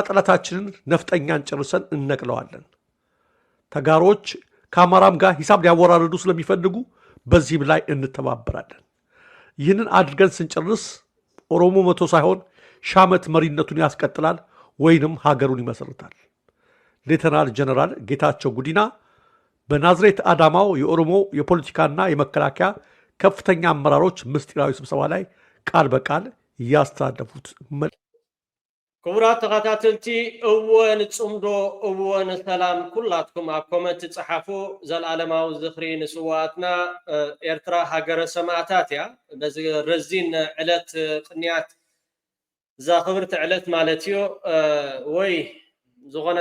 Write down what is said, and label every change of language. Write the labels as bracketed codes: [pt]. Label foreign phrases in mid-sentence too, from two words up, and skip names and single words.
[am] ጠላታችንን ነፍጠኛን ጨርሰን እነቅለዋለን። ተጋሮች ከአማራም ጋር ሂሳብ ሊያወራርዱ ስለሚፈልጉ በዚህም ላይ እንተባበራለን። ይህንን አድርገን ስንጨርስ ኦሮሞ መቶ ሳይሆን ሻመት መሪነቱን ያስቀጥላል ወይንም ሀገሩን ይመሰርታል። ሌተናል ጀነራል ጌታቸው ጉዲና በናዝሬት አዳማው የኦሮሞ የፖለቲካና የመከላከያ ከፍተኛ አመራሮች ምስጢራዊ ስብሰባ ላይ ቃል በቃል ያስተላለፉት መልእክት። [ti] ክቡራት ተኸታተልቲ እወን ጽምዶ እወን ሰላም ኩላትኩም ኣብ ኮመንት ጽሓፉ ዘለዓለማዊ ዝኽሪ ንስዋኣትና ኤርትራ ሃገረ ሰማዕታት እያ በዚ ረዚን ዕለት ቅንያት እዛ ክብርቲ ዕለት ማለት እዩ ወይ ዝኾነ